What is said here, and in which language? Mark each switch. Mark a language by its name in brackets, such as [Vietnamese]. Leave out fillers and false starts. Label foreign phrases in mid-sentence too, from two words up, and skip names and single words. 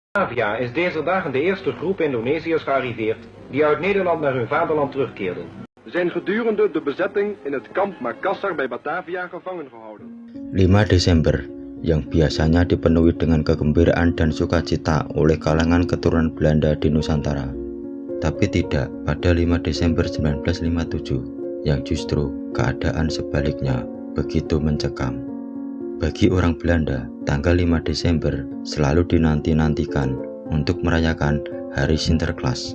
[Dutch] Batavia is deze dagen de eerste groep Indonesiërs gearriveerd die uit Nederland naar hun vaderland terugkeerden. Ze zijn gedurende de bezetting in het kamp Makassar bij Batavia gevangen gehouden. [Indonesian] 5 Desember, yang biasanya dipenuhi dengan kegembiraan dan sukacita oleh kalangan keturunan Belanda di Nusantara. Tapi tidak pada 5 Desember 1957, yang justru keadaan sebaliknya begitu mencekam. Bagi orang Belanda, tanggal 5 Desember selalu dinanti-nantikan untuk merayakan Hari Sinterklaas.